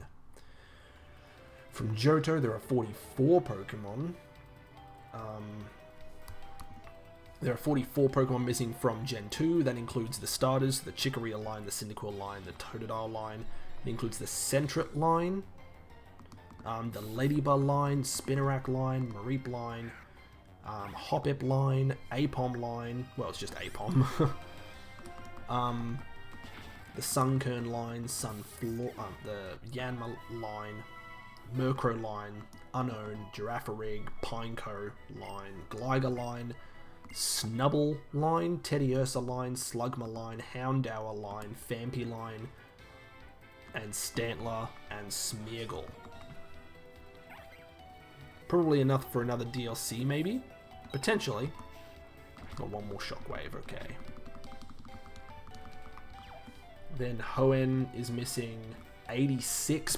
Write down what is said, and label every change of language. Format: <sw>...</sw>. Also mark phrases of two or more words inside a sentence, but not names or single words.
<en>From Johto, there are 44 Pokemon. There are 44 Pokemon missing from Gen 2. That includes the starters, the Chikorita line, the Cyndaquil line, the Totodile line. It includes the Sentret line, the Ladybug line, Spinarak line, Mareep line, Hoppip line, Apom line. Well, it's just Apom. The Sunkern line, the Yanma line, Murkrow line, Unknown, Girafarig, Pineco line, Gligar line, Snubble line, Teddiursa line, Slugma line, Houndour line, Phampi line, and Stantler and Smeargle. Probably enough for another DLC, maybe? Potentially. Got one more Shockwave, okay. Then Hoenn is missing 86 Pokemon.</en>